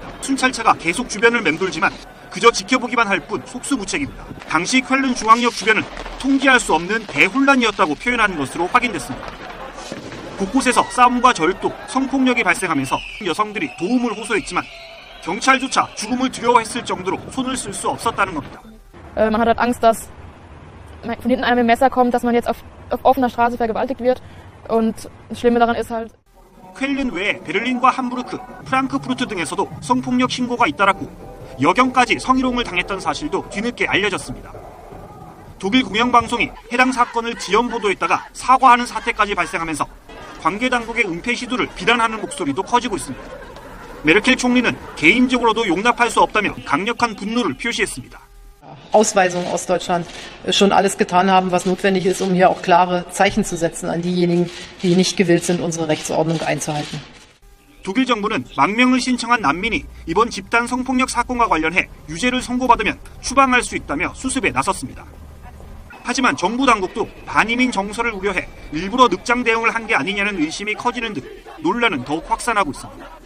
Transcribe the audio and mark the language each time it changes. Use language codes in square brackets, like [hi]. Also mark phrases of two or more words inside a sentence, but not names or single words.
[ko] 순찰차가 계속 주변을 맴돌지만 그저 지켜보기만 할 뿐 속수무책입니다. 당시 쾰른 중앙역 주변은 통제할 수 없는 대혼란이었다고 표현하는 것으로 확인됐습니다. 곳곳에서 싸움과 절도, 성폭력이 발생하면서 여성들이 도움을 호소했지만 경찰조차 죽음을 두려워했을 정도로 손을 쓸 수 없었다는 겁니다. [de] Man hat halt Angst, dass von hinten einer mit dem Messer kommt, dass man jetzt auf offener Straße vergewaltigt wird. Und das Schlimme daran ist halt [ko] 쾰른 외에 베를린과 함부르크, 프랑크푸르트 등에서도 성폭력 신고가 잇따랐고 여경까지 성희롱을 당했던 사실도 뒤늦게 알려졌습니다. 독일 공영방송이 해당 사건을 지연 보도했다가 사과하는 사태까지 발생하면서 관계 당국의 은폐 시도를 비난하는 목소리도 커지고 있습니다. 메르켈 총리는 개인적으로도 용납할 수 없다며 강력한 분노를 표시했습니다. [de] Ausweisung aus Deutschland schon alles getan haben, was notwendig ist, um hier auch klare Zeichen zu setzen an diejenigen, die nicht gewillt sind, unsere Rechtsordnung einzuhalten. [ko] 독일 정부는 망명을 신청한 난민이 이번 집단 성폭력 사건과 관련해 유죄를 선고받으면 추방할 수 있다며 수습에 나섰습니다. 하지만 정부 당국도 반이민 정서를 우려해 일부러 늑장 대응을 한 게 아니냐는 의심이 커지는 등 논란은 더욱 확산하고 있습니다.